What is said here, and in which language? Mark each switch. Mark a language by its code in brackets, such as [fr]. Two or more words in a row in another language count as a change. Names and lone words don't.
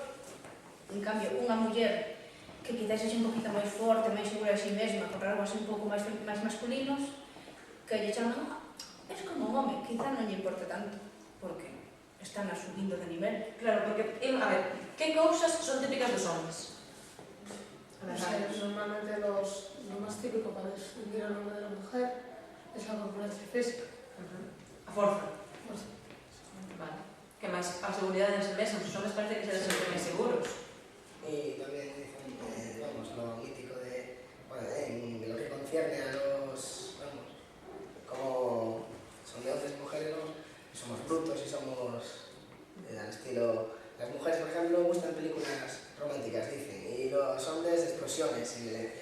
[gl] En cambio, unha muller que quizás sexa un poquito máis forte, máis segura de si mesma, con rasgos así un pouco máis masculinos, que lle chaman, [es] es como [gl] un home, quizá non lle importa tanto, porque están subindo de nivel. Claro, porque, a ver, que cousas son típicas dos homes? [es] Normalmente lo más típico para distinguir al hombre de la mujer es la corpulencia física. [gl] A forza. Vale. Que máis a seguridade en si mesmos, os homes parece que se desen máis seguros. [es] Y también dicen, vamos, lo mítico de, bueno, en lo que concierne a los, vamos, como son de hombres y mujeres, ¿no? Somos brutos y somos al estilo... Las mujeres, por ejemplo, gustan películas románticas, dicen, y los hombres de explosiones y violencia.